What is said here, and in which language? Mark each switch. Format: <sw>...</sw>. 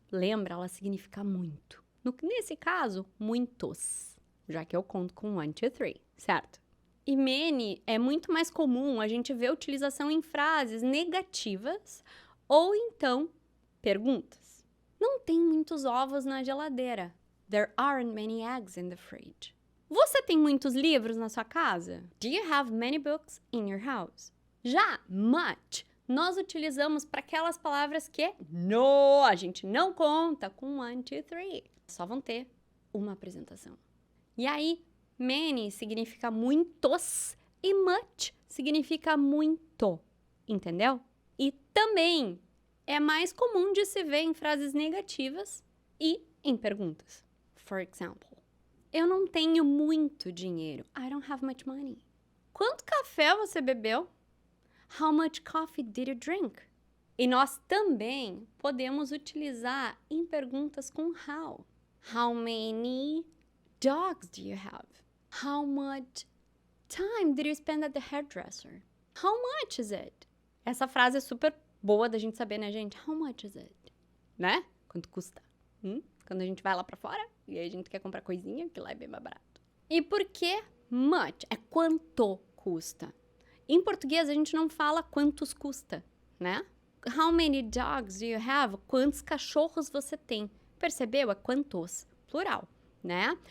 <pt>Lembra, ela significa muito. Nesse caso, muitos, já que eu conto com 1, 2, 3, certo? E many é muito mais comum a gente ver a utilização em frases negativas ou então perguntas. Não tem muitos ovos na geladeira.</pt> <en>There aren't many eggs in the fridge.</en> <pt>Você tem muitos livros na sua casa?</pt> <en>Do you have many books in your house?</en> <pt>Já much, nós utilizamos para aquelas palavras que a gente não conta com 1, 2, 3. Só vão ter uma apresentação. E aí, many significa muitos e much significa muito, entendeu? E também é mais comum de se ver em frases negativas e em perguntas.</pt> <en>For example,</en> <pt>eu não tenho muito dinheiro.</pt> <en>I don't have much money.</en> <pt>Quanto café você bebeu?</pt> <en>How much coffee did you drink?</en> <pt>E nós também podemos utilizar em perguntas com how.</pt> <en>How many dogs do you have? How much time did you spend at the hairdresser? How much is it?</en> <pt>Essa frase é super boa da gente saber, né, gente?</pt> <en>How much is it?</en> <pt>Né? Quanto custa? Quando a gente vai lá pra fora e a gente quer comprar coisinha, que lá é bem mais barato. E por que much? É quanto custa. Em português, a gente não fala quantos custa, né?</pt> <en>How many dogs do you have?</en> <pt>Quantos cachorros você tem? Percebeu? É quantos, plural. né?</pt>